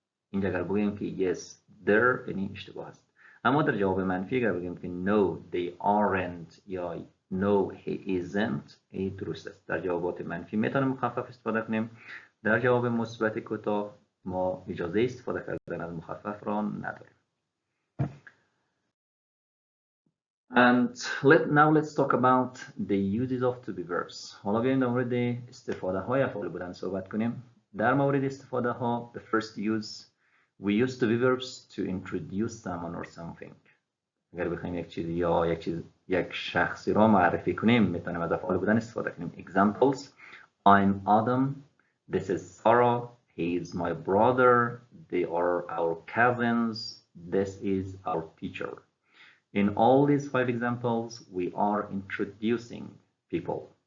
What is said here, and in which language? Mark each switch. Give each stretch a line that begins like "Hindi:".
Persian: اینجا اگر بگیم که
English: yes they're
Persian: یعنی اشتباه است. اما در جواب منفی اگر بگیم که
English: no they aren't
Persian: یا
English: no he isn't
Persian: این درست است. در جوابات منفی میتونیم مخفف استفاده کنیم. در جواب مثبت کوتاه ما اجازه استفاده کردن از مخفف را نداریم.
English: And let's talk about the uses of to be verbs.
Persian: حالا بیایم در مورد استفاده های افعال بودن صحبت کنیم. در مورد استفاده ها
English: the first use we use to be verbs to introduce someone or something.
Persian: اگر بخوایم یک چیزی یا یک شخصی را معرفی کنیم میتونیم از افعال بودن استفاده کنیم.
English: Examples: I'm Adam, this is Sarah, he is my brother, they are our cousins, this is our teacher. In all these 5 examples, we are introducing people.